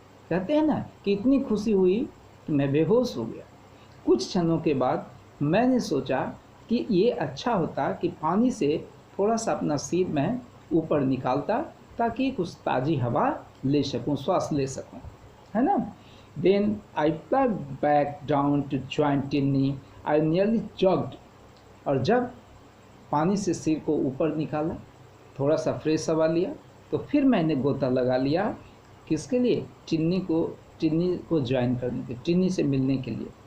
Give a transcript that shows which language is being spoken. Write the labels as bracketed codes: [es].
[hi] कहते हैं ना कि इतनी खुशी हुई कि मैं बेहोश हो गया। कुछ क्षणों के बाद मैंने सोचा कि ये अच्छा होता कि पानी से थोड़ा सा अपना सिर मैं ऊपर निकालता ताकि कुछ ताज़ी हवा ले सकूं, श्वास ले सकूं, है ना। [en] Then I plugged back down to join Tinny. I nearly jogged. [hi] और जब पानी से सिर को ऊपर निकाला, थोड़ा सा फ्रेश हवा लिया, तो फिर मैंने गोता लगा लिया किसके लिए, टिन्नी को ज्वाइन करने के, टिन्नी से मिलने के लिए।